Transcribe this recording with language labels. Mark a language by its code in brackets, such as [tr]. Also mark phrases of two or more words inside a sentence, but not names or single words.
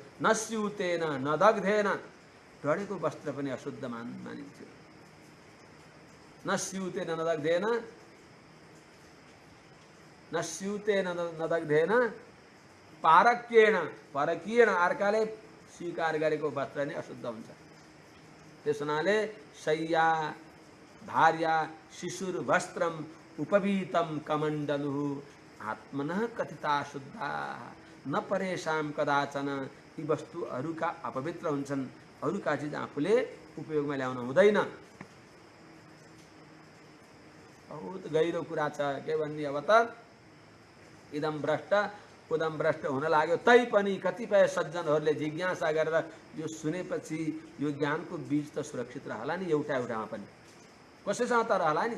[sa] नस्युतेन नदग्धेन, [ne] ढडेको वस्त्र पनि अशुद्ध मानिन्थ्यो। [sa] नस्युतेन नदग्धेन, नस्युतेन नदग्धेन पारक्येण, परकीयेण [ne] अर्काले स्वीकार गरेको वस्त्र नै अशुद्ध हुन्छ। त्यस हुनाले [sa] शय्या भार्या शिशुर वस्त्रम उपवीतम कमण्डलु आत्मनः कथिता शुद्धा न परेशाम कदाचन। [ne] यी वस्तुहरूका अपवित्र हुन्छन्, अरूका चिज आफूले उपयोगमा ल्याउनु हुँदैन। बहुत गहिरो कुरा छ। के भन्ने अब त [sa] इदम भ्रष्ट उदम भ्रष्ट [ne] हुन लाग्यो। तैपनि कतिपय सज्जनहरूले जिज्ञासा गरेर यो सुनेपछि यो ज्ञानको बीज त सुरक्षित रहला नि एउटा एउटामा पनि, कसैसँग त रहला नि।